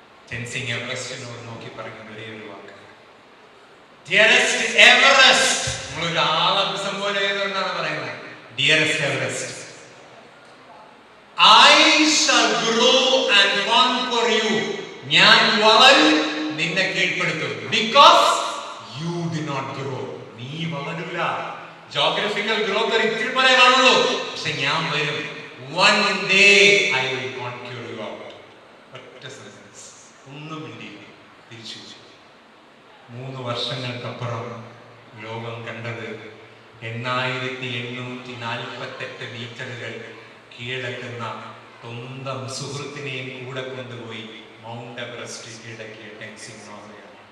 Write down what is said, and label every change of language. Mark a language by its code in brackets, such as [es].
[ml] ടെൻസിംഗ് എവറസ്റ്റിനോട് നോക്കി പറഞ്ഞ ഒരേ ഒരു വാക്ക്, ഡിയറസ്റ്റ് എവറസ്റ്റ്. നമ്മളൊരു ആളെ അഭിസംബോധന ചെയ്തുകൊണ്ടാണ് പറയുന്നത്, dearest Everest, [en] I shall grow and conquer you. [ml] ഞാൻ വളരും, നിന്നെ കീഴ്പ്പെടുത്തും. [en] Because you did not grow. [ml] നീ വളരില്ല. ജോഗ്രഫിക്കൽ ഗ്രോത്ത് ഇത്തിരി പോലെ കാണുള്ളൂ. പക്ഷെ ഞാൻ വരും. [en] One day I will conquer you out. [ml] ഒറ്റ സെന്റൻസ്, ഒന്നും മിണ്ടിയില്ല, തിരിച്ചു. 3 വർഷങ്ങൾക്കപ്പുറം ലോകം കണ്ടത് 8848 മീറ്ററുകൾ കീഴടക്കുന്ന സ്വന്തം സുഹൃത്തിനെയും കൂടെ കൊണ്ടുപോയി മൗണ്ട് എവറസ്റ്റ് കീഴടക്കിയ ടെൻസിംഗ് നോർവേയാണ്.